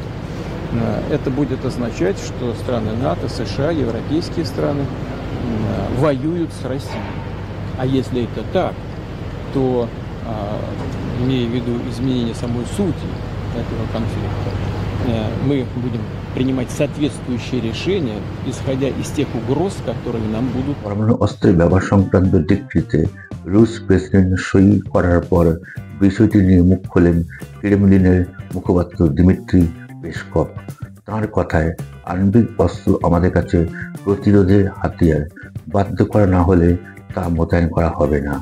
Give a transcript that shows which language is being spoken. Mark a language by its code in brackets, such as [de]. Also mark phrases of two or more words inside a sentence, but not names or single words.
[ru] Это будет означать, что страны НАТО, США, европейские страны воюют с Россией. А если это так, то, имея в виду изменение самой сути этого конфликта, мы будем принимать соответствующие решения, исходя из тех угроз, которые нам будут. [bn] পরমাণু অস্ত্রের ব্যবহার সংক্রান্ত ডিক্রিতে রুশ প্রেসিডেন্ট সই করার পর বিষয়টি নিয়ে মুখ খোলেন ক্রেমলিনের মুখপাত্র দিমিত্রি পেসকভ। তাঁর কথায়, আণবিক অস্ত্র আমাদের কাছে প্রতিরোধের হাতিয়ার, বাধ্য করা না হলে তা মোতায়েন করা হবে না।